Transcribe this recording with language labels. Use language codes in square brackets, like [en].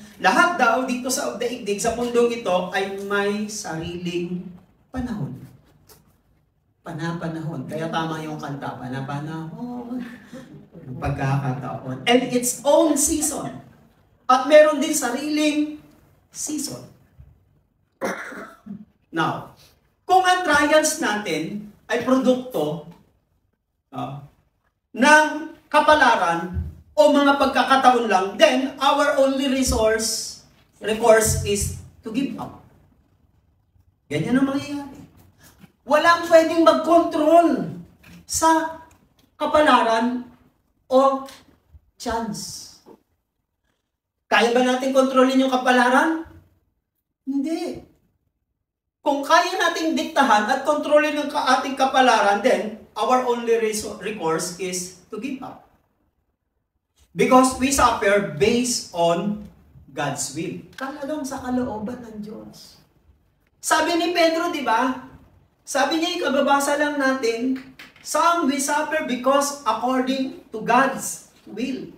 [tl] Lahat daw dito sa daigdig, sa mundong ito, ay may sariling panahon. Panapanahon. Kaya tama yung kanta, panapanahon. Pagkakataon. [en] And its own season. [tl] At meron din sariling season. Now, kung ang trials natin ay produkto ng kapalaran o mga pagkakataon lang, [en] then our only recourse is to give up. [tl] Ganyan ang mangyayari. Walang pwedeng mag-control sa kapalaran o chance. Kaya ba natin kontrolin yung kapalaran? Hindi. Kung kaya nating diktahan at kontrolin ang ating kapalaran, [en] then our only recourse is to give up. Because we suffer based on God's will. [tl] Talagang sa kalooban ng Diyos. Sabi ni Pedro, di ba? Sabi niya, ikababasa lang natin, [en] some we suffer because according to God's will.